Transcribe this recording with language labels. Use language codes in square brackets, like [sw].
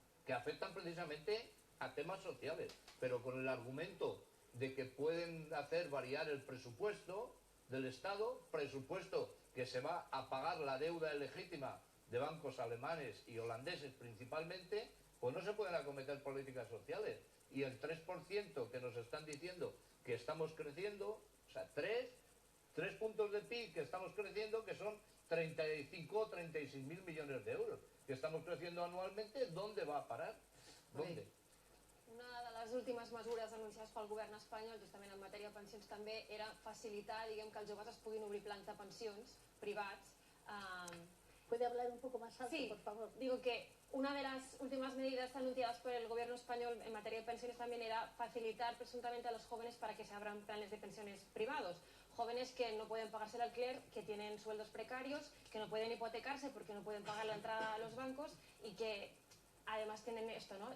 [es] que afectan precisamente a temas sociales, pero con el argumento de que pueden hacer variar el presupuesto del Estado, presupuesto que se va a pagar la deuda legítima de bancos alemanes y holandeses principalmente, pues no se pueden acometer políticas sociales. Y el 3% que nos están diciendo que estamos creciendo, o sea, 3 puntos de PIB que estamos creciendo, que son 35 o 36.000 millones de euros, que estamos creciendo anualmente, ¿dónde va a parar? ¿Dónde? [ca] Una de les últimes mesures anunciades pel govern espanyol, justament en matèria de pensions també, era facilitar, diguem, que els joves es puguin obrir plans de pensions privats. [es] ¿Puede hablar un poco más alto, sí, por favor? Digo que una de las últimas medidas anunciadas por el gobierno español en materia de pensiones también era facilitar presuntamente a los jóvenes para que se abran planes de pensiones privados. Jóvenes que no pueden pagarse el alquiler, que tienen sueldos precarios, que no pueden hipotecarse porque no pueden pagar la entrada a los bancos y que además tienen esto, ¿no?